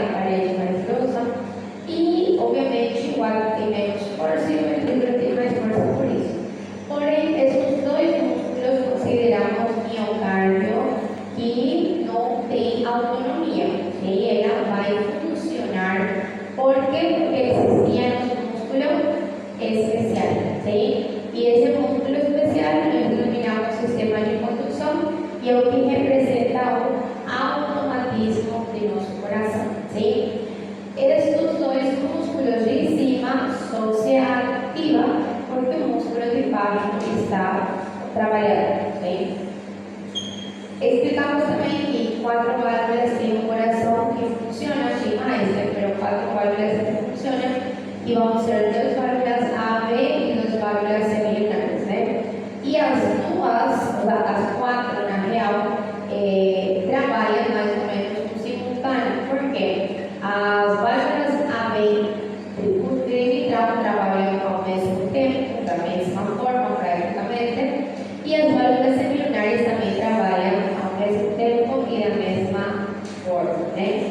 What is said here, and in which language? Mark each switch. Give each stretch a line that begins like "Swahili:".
Portuguese: A parede mais grossa. E, obviamente, o átrio tem menos força e o ventrículo tem mais força por isso. Porém, esses 2 músculos consideramos miocárdio que não tem autonomia. E ela vai funcionar.
Spanish: ¿Por qué? Porque existía un músculo especial, ¿sí? Y ese músculo especial lo denominamos sistema de conducción y es lo que representa un automatismo de nuestro corazón, ¿sí? Estos 2 músculos de cima son se activa porque el músculo de bajo está trabajando, ¿sí? Explicamos también que 4 válvulas tienen un corazón que funciona, sí, maestra, pero 4 válvulas que funcionan, y vamos a ver 2 válvulas AB y 2 válvulas semilunares, ¿eh?
Portuguese: Y as 4 na real, trabalham mais ou menos no simultâneo. Por quê? As válvulas AB e mitral trabalham ao mesmo tempo, da mesma forma, praticamente, e as válvulas semilunares também trabalham ao mesmo tempo e da mesma forma, né?